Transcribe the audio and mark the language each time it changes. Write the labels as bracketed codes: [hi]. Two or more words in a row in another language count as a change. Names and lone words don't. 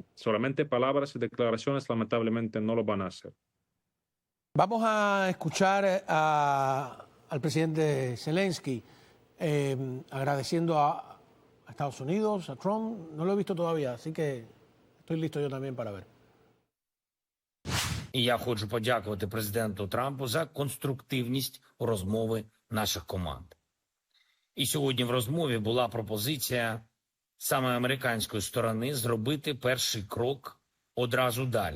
[es] Solamente palabras y declaraciones lamentablemente no lo van a hacer. Vamos a escuchar al presidente Zelensky agradeciendo a Estados Unidos, a Trump. No lo he visto todavía, así que estoy listo yo también para ver. [uk] І я хочу подякувати президенту Трампу за конструктивність розмови наших команд. І сьогодні в розмові була пропозиція саме американської сторони зробити перший крок одразу далі.